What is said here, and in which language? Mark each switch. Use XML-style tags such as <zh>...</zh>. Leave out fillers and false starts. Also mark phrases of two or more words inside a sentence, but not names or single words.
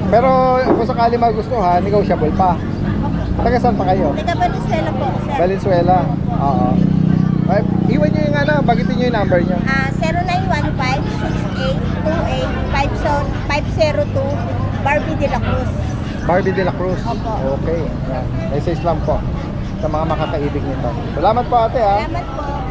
<tl>Pero kung sakali magustuhan, negotiable pa. Taga saan pa kayo? Taga Valenzuela po, sir. Valenzuela. Oo. Ay, iwan nyo yung bagitin nyo yung number nyo. 0915-6828-5025 Barbie de la Cruz. Barbie de la Cruz. Opo. Okay. Yan. Message lang po sa mga makakaibig nito. Salamat po ate ha. Salamat po.</tl>